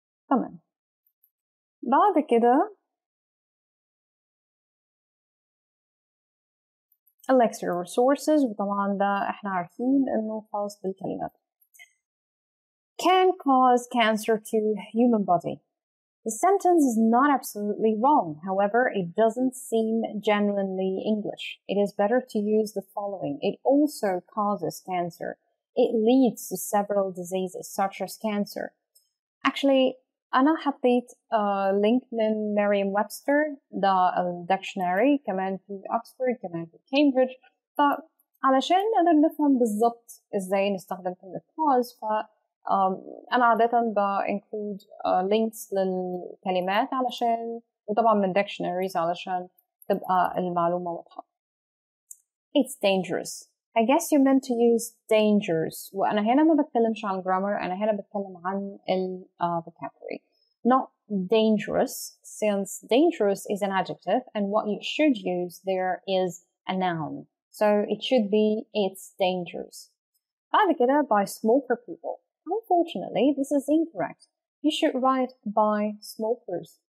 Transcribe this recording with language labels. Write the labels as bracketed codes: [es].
[ar] تمام. بعد كده [en] extra resources، [ar] وطبعا ده احنا عارفين إنه خاص بالكلمات. [en] Can cause cancer to human body. The sentence is not absolutely wrong. However, it doesn't seem genuinely English. It is better to use the following. It also causes cancer. It leads to several diseases such as cancer. Actually, [ar] أنا حطيت لينك من Merriam-Webster ده الدكشنري، كمان في أكسفورد، كمان في كامبريدج، فعلشان نقدر نفهم بالضبط إزاي نستخدم كلمة cause، أنا عادة [en] include links [ar] للكلمات علشان، وطبعا من dictionaries علشان تبقى المعلومة واضحة. [en] It's dangerous. I guess you meant to use dangers. [ar] وأنا هنا ما بتكلمش عن grammar، أنا هنا بتكلم عن vocabulary. [en] Not dangerous, since dangerous is an adjective and what you should use there is a noun. So it should be it's dangerous. [ar] بعد كده [en] by smoker people. Unfortunately, this is incorrect. You should write by smokers.